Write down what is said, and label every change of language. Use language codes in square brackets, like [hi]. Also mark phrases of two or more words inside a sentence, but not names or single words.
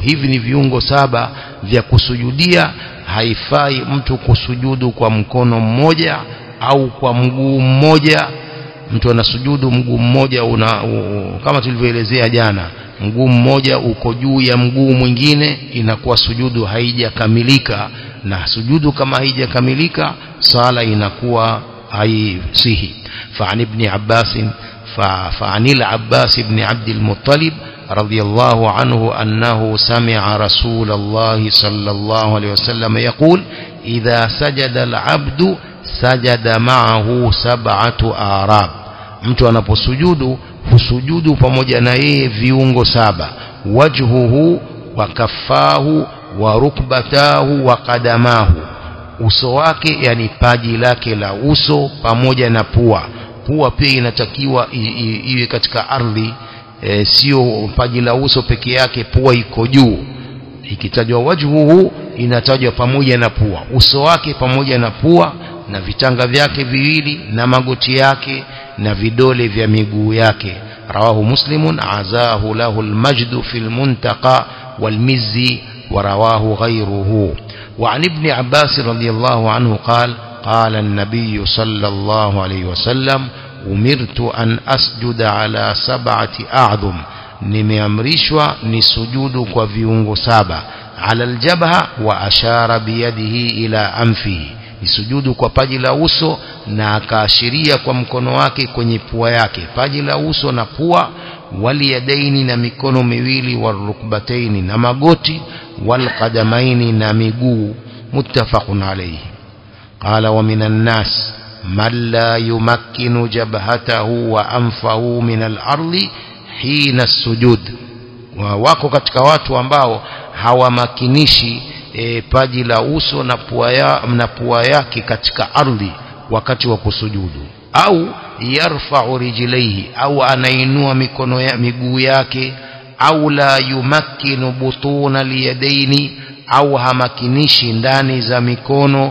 [sw] Hivi ni viungo 7 vya kusujudia. Haifai mtu kusujudu kwa mkono mmoja au kwa mguu mmoja. Mtu anasujudu mguu mmoja kama tulivyoelezea jana, mguu mmoja uko juu ya mguu mwingine, inakuwa sujudu haijakamilika, na sujudu kama haijakamilika sala inakuwa haisihi. [ar] فعن العباس بن عبد المطلب رضي الله عنه أنه سمع رسول الله صلى الله عليه وسلم يقول إذا سجد العبد سجد معه 7 أعراب. [sw] mtu anaposujudu husujudu pamoja na yeye viungo 7, [ar] وجهه وكفه وركبته وقدمه, [sw] uso wake yani paji lake la uso pamoja na pua. Pua pia inatakiwa iwe katika ardhi, sio paji la uso peke yake pua iko juu. Ikitajwa wajhuhu inatajwa pamoja na pua, uso wake pamoja na pua, na vitanga vyake viwili na magoti yake na vidole vya miguu yake. [ar] رواه مسلم عزاه له المجد في المنتقى والمزي ورواه غيره. وعن ابن عباس رضي الله عنه قال قال النبي صلى الله عليه وسلم أمرت أن أسجد على 7 أعظم, [sw] nimeamrishwa nisujudu kwa viungo 7. [ar] على الجبهة وأشار بيده إلى أنفه, [sw] nisujudu kwa paji la uso na akaashiria kwa mkono wake kwenye pua yake. Paji la uso na pua, waliyadaini na mikono miwili, warukbataini na magoti, walqadamaini na miguu. [ar] متفق عليه. قال ومن الناس من لا يمكن جبهته وأنفه من الأرض حين السجود. [sw] Wako katika watu ambao hawamakinishi paji la uso na pua yake katika ardhi wakati wa kusujudu, au [ar] يرفع رجليه, [sw] au anainua miguu yake, au [ar] لا يمكن بطون اليدين, [sw] au hamakinishi ndani za mikono.